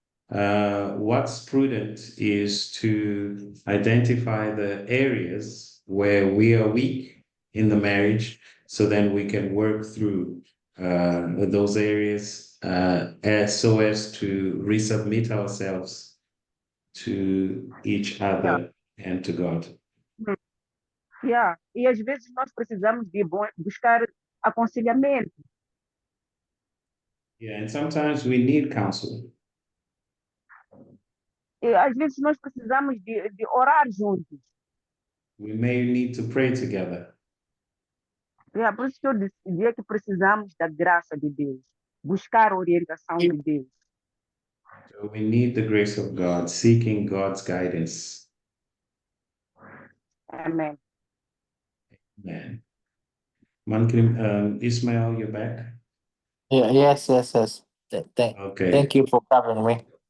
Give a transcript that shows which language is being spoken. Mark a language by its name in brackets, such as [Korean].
[English] What's prudent is to identify the areas where we are weak in the marriage, so then we can work through those areas so as to resubmit ourselves to each other and to God. Yeah. [Portuguese] E às vezes nós precisamos de buscar aconselhamento. [English] Yeah, and sometimes we need counsel. [Portuguese] E às vezes nós precisamos de orar juntos. [English] We may need to pray together. [Portuguese] Yeah, por isso que eu dizia que precisamos da graça de Deus, buscar a orientação de Deus. [English] So we need the grace of God, seeking God's guidance. [Portuguese] Amém. [English] Man. Ismael, you're back? Yeah, yes. Okay. Thank you for covering me.